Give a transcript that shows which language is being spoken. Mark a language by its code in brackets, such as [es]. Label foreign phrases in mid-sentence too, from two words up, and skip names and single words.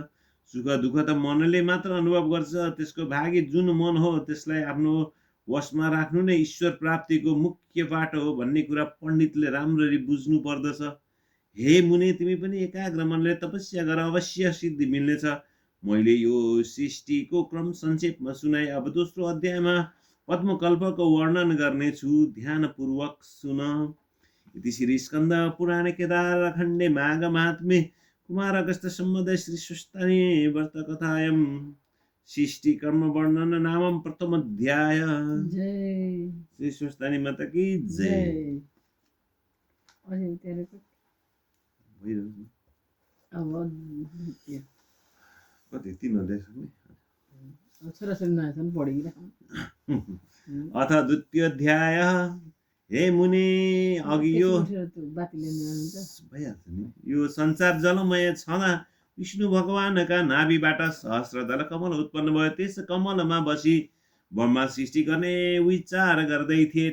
[ne] सुख दुःख त मनले मात्र अनुभव गर्छ। त्यसको भागी जुन मन हो त्यसलाई आफ्नो वशमा राख्नु नै ईश्वर प्राप्तिको मुख्य बाटो हो भन्ने कुरा पण्डितले राम्ररी बुझ्नु पर्दछ। हे मुनि, तिमी पनि एकाग्र मनले तपस्या गर, अवश्य सिद्धि मिल्नेछ। मैले यो सृष्टिको क्रम संक्षेपमा सुनाए। अब दोस्रो अध्यायमा पद्मकल्पको वर्णन गर्नेछु, ध्यानपूर्वक सुन। [sa] इति श्री स्कन्द पुराणे केदारखण्डे माघ महात्म्ये कुमार अगस्त सम्बन्धे श्री स्वस्तानी व्रत कथायां सृष्टि कर्म वर्णन नामं प्रथम अध्याय। [ne] जय श्री स्वस्तानी [hi] माता की जय। [ne] कति 3 अध्याय [sa] अथ द्वितीय अध्याय। [ne] हे मुनि, अघि यो संसार जलमय छँदा विष्णु भगवानका नाभिबाट सहस्रदल कमल उत्पन्न भयो। त्यस कमलमा बसी ब्रह्मा सृष्टि गर्ने विचार गर्दै थिए।